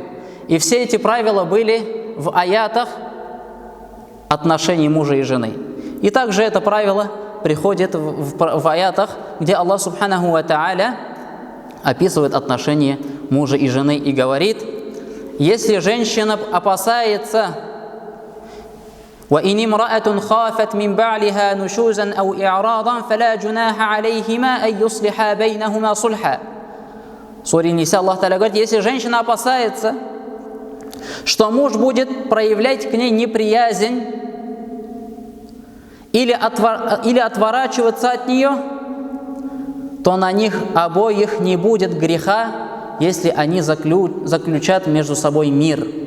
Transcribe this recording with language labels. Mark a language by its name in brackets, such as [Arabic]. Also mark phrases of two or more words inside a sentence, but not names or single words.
[Russian] И все эти правила были в аятах отношений мужа и жены. И также это правило приходит в аятах, где Аллах [Arabic] سبحانه وتعالى [Russian] описывает отношения мужа и жены и говорит: если женщина опасается [Arabic] وإن امرأة خافت من بعلها نشوزا أو إعراضا فلا جناح عليهما أن يصلحا بينهما صلحا. [Russian] В суре Ниса Аллах Та'аля говорит, если женщина опасается, что муж будет проявлять к ней неприязнь или отворачиваться от нее, то на них обоих не будет греха, если они заключат между собой мир.